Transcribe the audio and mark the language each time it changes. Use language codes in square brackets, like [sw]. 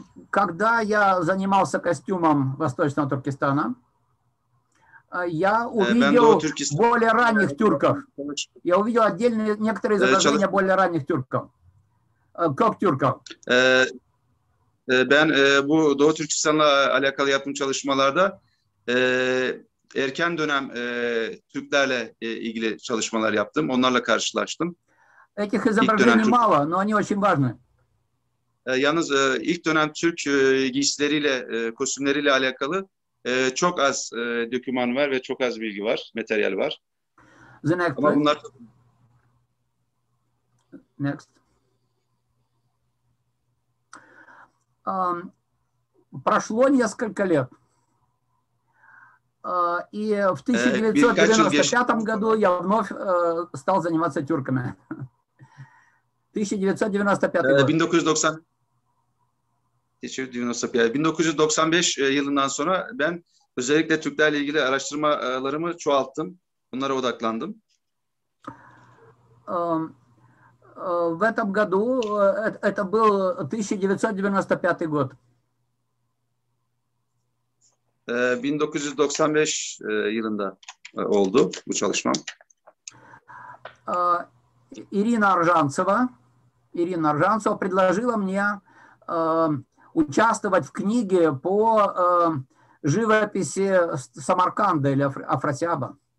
[ru] Когда я занимался костюмом Восточного Туркестана, я увидел более ранних тюрков. Я увидел отдельные некоторые изображения более ранних тюрков. Как тюрков. [tr] Ben bu Doğu Türkistan'la alakalı yaptığım çalışmalarda erken dönem Türklerle ilgili çalışmalar yaptım. Onlarla karşılaştım. [ru] Этих изображений мало, но они очень важны. [tr] Yalnız ilk dönem Türk giysileriyle, kostümleriyle alakalı çok az doküman var ve çok az bilgi var, materyal var. Ama bunlar... [en] Next. [ru] Прошло несколько лет. И в 1995 году я вновь стал заниматься тюрками. 1995 год. [tr] 1995 yılından sonra ben özellikle Türklerle ilgili araştırmalarımı çoğalttım. Bunlara odaklandım. [ru] В этом году, это был 1995 год. [tr] 1995 yılında oldu bu çalışmam. [ru] Ирина Аржанцева предложила мне участвовать в книге по живописи Самарканда или Афрасиаба.